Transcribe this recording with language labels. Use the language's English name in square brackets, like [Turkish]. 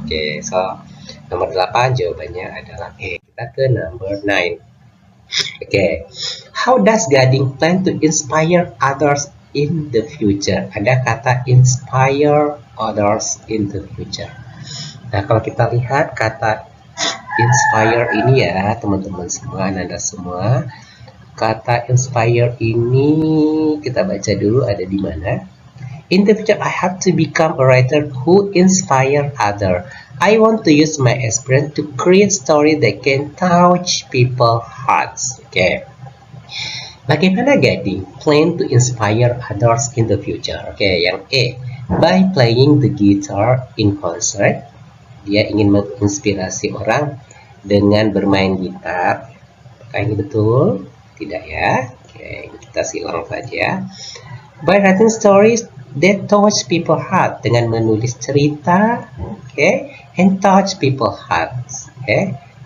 [Indonesian] Oke, so nomor 8 jawabannya adalah E. Kita ke number 9. [English] Okay, how does Gading plan to inspire others in the future? [Indonesian] Ada kata [English] inspire others in the future. [Indonesian] Nah, kalau kita lihat kata inspire ini ya, teman-teman semua, Anda semua, kata inspire ini kita baca dulu ada di mana. [English] In the future, I have to become a writer who inspire others. I want to use my experience to create stories that can touch people's hearts. Okay. [Indonesian] Bagaimana [English] Gading plan to inspire others in the future? Okay, yang A, by playing the guitar in concert. [Indonesian] Dia ingin menginspirasi orang dengan bermain gitar. Apakah ini betul? Tidak ya. Oke, kita silang saja. [English] By writing stories that touch people's heart, [Indonesian] dengan menulis cerita, [English] okay, and touch people's hearts, okay.